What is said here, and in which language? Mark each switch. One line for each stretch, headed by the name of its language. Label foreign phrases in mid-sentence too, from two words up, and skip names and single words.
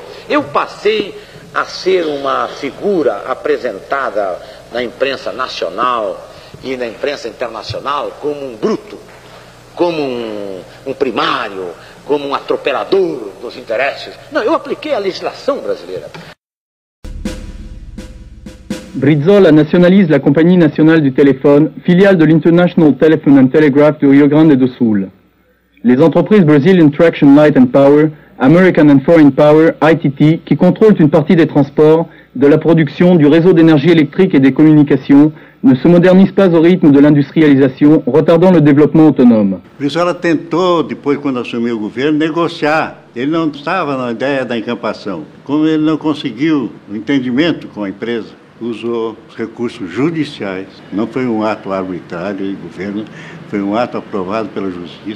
Portuguese: Eu passei a ser uma figura apresentada na imprensa nacional e na imprensa internacional como um bruto, como um primário, como um atropelador dos interesses. Não, eu apliquei a legislação brasileira.
French: Brizola nationalise la Compagnie nationale du téléphone, filiale de l'International Telephone and Telegraph du Rio Grande do Sul. Les entreprises Brazilian Traction Light and Power, American and Foreign Power, ITT, qui contrôlent une partie des transports, de la production, du réseau d'énergie électrique et des communications, ne se modernisent pas au rythme de l'industrialisation, retardant le développement autonome.
Portuguese: Brizola tentou, depois, quando assumiu o governo, negociar. Ele não estava na ideia da encampação. Como ele não conseguiu o entendimento com a empresa, usou os recursos judiciais. Não foi um ato arbitrário do governo, foi um ato aprovado pela Justiça.